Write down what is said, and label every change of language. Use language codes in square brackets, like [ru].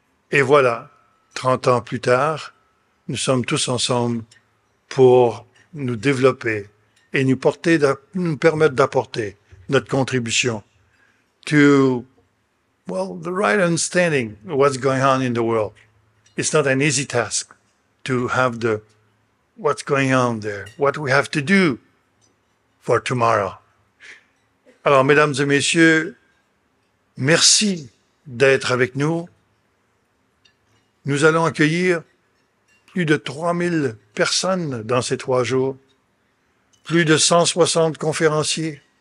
[fr] Et voilà, 30 ans plus tard, nous sommes tous ensemble pour nous développer et nous permettre d'apporter notre contribution [en] to, well, the right understanding of what's going on in the world. It's not an easy task to have what's going on there, what we have to do for tomorrow. [fr] Alors, mesdames et messieurs, merci d'être avec nous. Nous allons accueillir plus de 3000 personnes dans ces 3 jours, plus de 160 conférenciers.